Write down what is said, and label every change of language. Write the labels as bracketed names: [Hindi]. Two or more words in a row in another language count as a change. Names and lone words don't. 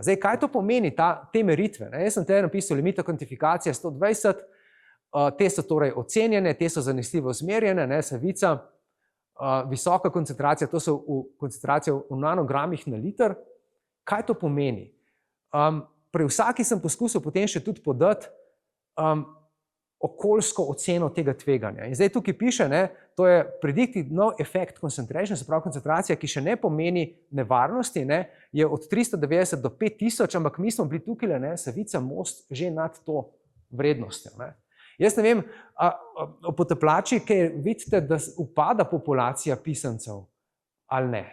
[Slovenian] Zdaj, kaj to pomeni, te meritve? Jaz sem te napisal limita kvantifikacije 120, te so torej ocenjene, te so zanesljivo zmerjene, Savica, visoka koncentracija, to so koncentracije v nanogramih na liter. Kaj to pomeni? Pri vsaki sem poskusil potem še tudi podati okoljsko oceno tega tveganja. In zdaj tukaj piše, to je [English] predicted no effect concentration, [Slovenian] se pravi koncentracija, ki še ne pomeni nevarnosti, je od 390 do 5000, ampak mi smo bili tukaj, Savica, Most, že nad to vrednostjo. Jaz ne vem, o potapljači, kaj vidite, da upada populacija pisancev ali ne.